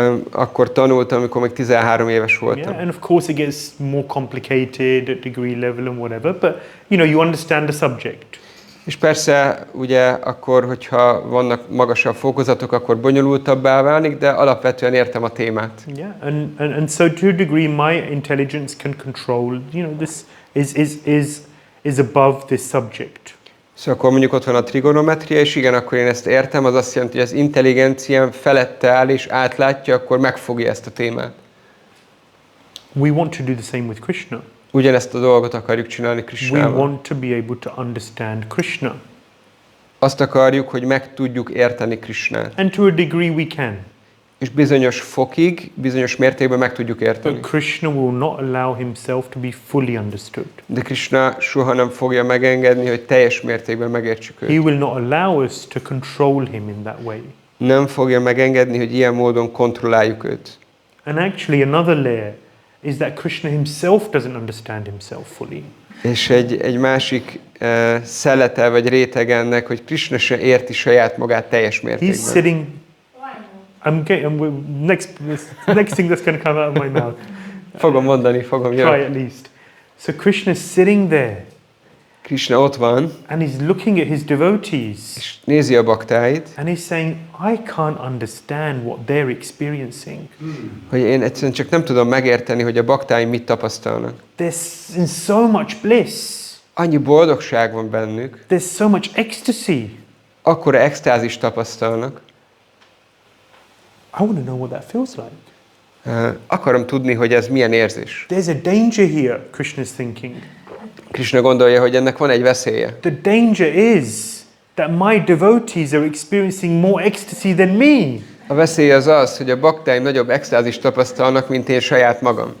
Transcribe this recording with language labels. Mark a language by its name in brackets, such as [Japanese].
[Hungarian] Akkor tanultam, amikor még 13 éves voltam. [English] Yeah, and of course it gets more complicated at degree level and whatever, but you understand the subject. [Hungarian] És persze, ugye, akkor, hogyha vannak magasabb fokozatok, akkor bonyolultabbá válik, de alapvetően értem a témát. [English] Yeah, and so to a degree my intelligence can control, this is above this subject. [Hungarian] Szóval akkor mondjuk ott van a trigonometria, és igen, akkor én ezt értem, az azt jelenti, hogy az intelligenciám felette áll és átlátja, akkor megfogja ezt a témát. [English] We want to do the same with Krishna. [Hungarian] Ugyanezt a dolgot akarjuk csinálni [English] We [Hungarian] Krishnával. [English] want to be able to understand Krishna. [Hungarian] Azt akarjuk, hogy meg tudjuk érteni Krishnát. [English] And to a degree we can. [Hungarian] És bizonyos fokig, bizonyos mértékben meg tudjuk érteni. [English] But Krishna will not allow himself to be fully understood. [Hungarian] De Krishna soha nem fogja megengedni, hogy teljes mértékben megértsük őt. [English] He will not allow us to control him in that way. [Hungarian] Nem fogja megengedni, hogy ilyen módon kontrolláljuk őt. [English] And actually another layer is that Krishna himself doesn't understand himself fully. [Hungarian] És egy másik szelete vagy réteg ennek, hogy Krishna se érti saját magát teljes mértékben. [English] He's sitting. Next thing that's going to come out of my mouth. [Hungarian] Fogom mondani. [English] Try at least. So Krishna is sitting there. [Hungarian] Krishna ott van. [English] And he's looking at his devotees. [Hungarian] És nézi a baktáit. [English] And he's saying, I can't understand what they're experiencing. [Hungarian] Hogy én egyszerűen csak nem tudom megérteni, hogy a baktáim mit tapasztalnak. [English] There's in so much bliss. [Hungarian] Annyi boldogság van bennük. [English] There's so much ecstasy. [Hungarian] Akkora extázist tapasztalnak. [English] I want to know what that feels like. [Hungarian] Akarom tudni, hogy ez milyen érzés. [English] There's a danger here, Krishna's thinking. [Hungarian] Krishna gondolja, hogy ennek van egy veszélye. [English] The danger is that my devotees are experiencing more ecstasy than me. [Hungarian] A veszély az az, hogy a baktáim nagyobb extázist tapasztalnak, mint én saját magam.